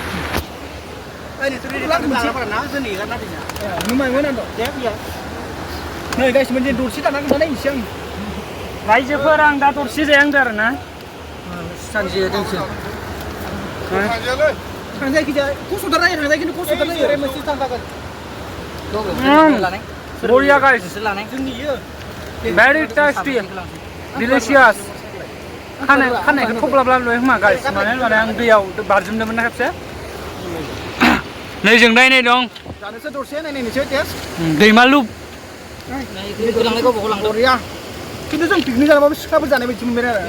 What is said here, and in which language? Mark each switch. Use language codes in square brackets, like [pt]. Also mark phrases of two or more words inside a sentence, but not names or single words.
[brx] नुमायमोन आं दे बिया नै गाइस मोनसे दरसे दानानै मोननाय इसे आं रायजोफोर आं दा दरसे जायांदो आरो ना सानसे दोंसो थांजायखिजाया खस्थ'थार जायो थांजाय खिन्थु खस्थ'थार जायो मोनसे थांजागोन बरिया गाइस जोंनि इयो [en] very tasty delicious [brx] खानायखौ थब्लाब्ला लुयो खोमा गाइस मानो होनबा आं दैयाव बारजुमदोंमोन ना खेबसे नै जों नायनाय दं जानोसो दरसे नायनायनोसै टेस्ट दैमालु बरिया खिन्थु जों पिकनिक जानायावबो सिख्लाफोर जानाय बायदि मोनबाय आरो